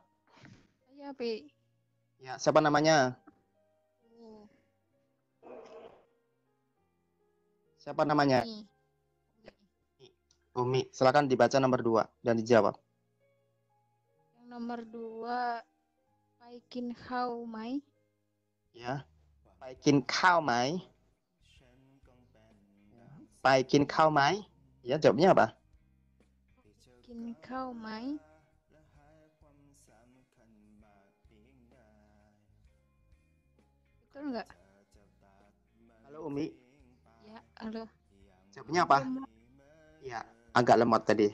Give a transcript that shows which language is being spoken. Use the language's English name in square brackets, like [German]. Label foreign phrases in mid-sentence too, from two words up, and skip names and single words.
[Indonesian] Saya P. Ya, siapa namanya? Siapa namanya? Umi. Umi. Silakan dibaca nomor 2 dan dijawab. Yang nomor 2 [Thai] ไปกินข้าวไหม. Ya. ไปกินข้าวไหม. ไปกินข้าวไหม. [Indonesian] Ya, jawabnya apa? [Thai] ไปกินข้าวไหม. [Indonesian] Betul nggak? Halo Umi. Ya, halo. Jawabnya apa? Lemot. Ya, agak lemot tadi.